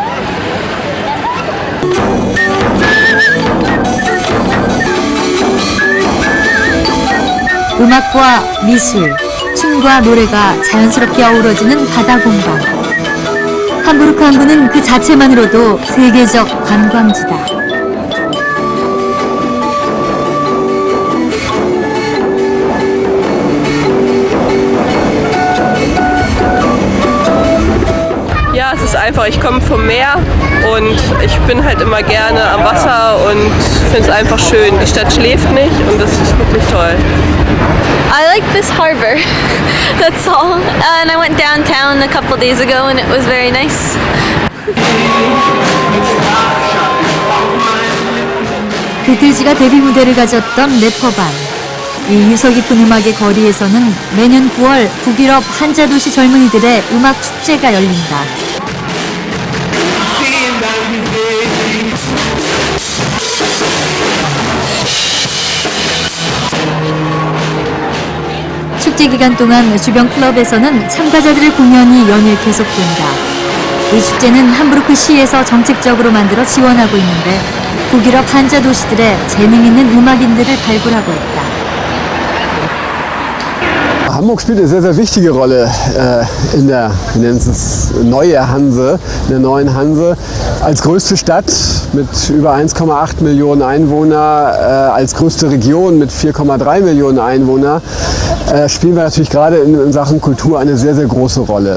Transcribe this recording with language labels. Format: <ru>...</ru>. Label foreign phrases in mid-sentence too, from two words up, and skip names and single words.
<ko>음악과 미술, 춤과 노래가 자연스럽게 어우러지는 바다 공간. 함부르크 항구는 그 자체만으로도 세계적 관광지다.</ko> <de>Ja, es ist einfach, ich komme vom Meer und ich bin halt immer gerne am Wasser und finde es einfach schön. Die Stadt schläft nicht und das ist wirklich toll.</de> <en>I like this harbor. That's all. And I went downtown a couple days ago and it was very nice.</en> <ko>비틀즈가 데뷔 무대를 가졌던 래퍼반. 이 유서 깊은 음악의 거리에서는 매년 9월 북유럽 한자 도시 젊은이들의 음악 축제가 열린다. 축제 기간 동안 주변 클럽에서는 참가자들의 공연이 연일 계속된다. 이 축제는 함부르크 시에서 정책적으로 만들어 지원하고 있는데 북유럽 한자 도시들의 재능 있는 음악인들을 발굴하고 있다.</ko> <de>Hamburg spielt eine sehr, sehr wichtige Rolle in der, wir nennen es neue Hanse, in der neuen Hanse. Als größte Stadt mit über 1,8 Millionen Einwohner, als größte Region mit 4,3 Millionen Einwohner, spielen wir natürlich gerade in Sachen Kultur eine sehr, sehr große Rolle.</de>